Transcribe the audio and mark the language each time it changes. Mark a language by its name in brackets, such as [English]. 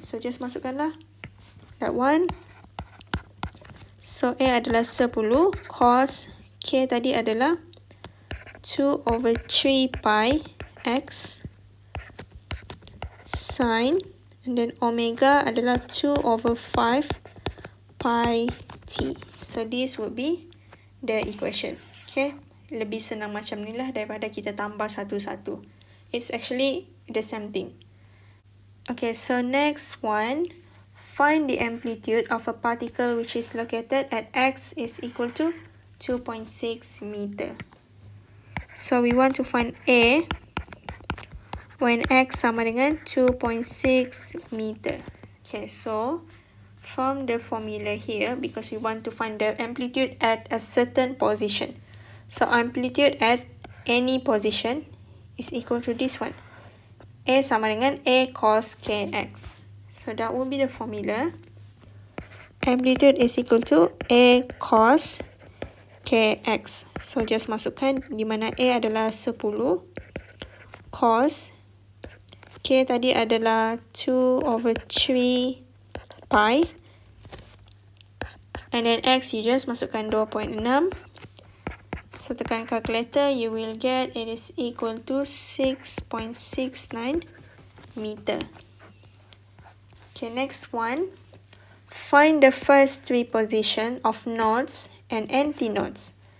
[English] So just [Malay] masukkanlah [English] that one. [Malay] So A adalah 10 cos K tadi adalah 2 over 3 pi X sin, [English] and then omega [Malay] adalah 2 over 5 pi T. [English] So this would be the equation. Okay, [Malay] lebih senang macam ni lah daripada kita tambah satu-satu. [English] It's actually the same thing. Okay, so next one, find the amplitude of a particle which is located at x is equal to 2.6 meter. So we want to find A when x [Malay] sama dengan [English] 2.6 meter. Okay, so from the formula here, because we want to find the amplitude at a certain position. So amplitude at any position is equal to this one. A [Malay] sama dengan [English] A cos kx. So that will be the formula. Amplitude is equal to A cos kx. So just [Malay] masukkan di mana A adalah 10. Cos K tadi adalah 2 over 3 pi. [English] And then X you just [Malay] masukkan [English] 2.6. So [Malay] tekan [English] calculator, you will get it is equal to 6.69 meter. Okay, next one. Find the first 3 position of nodes and antinodes.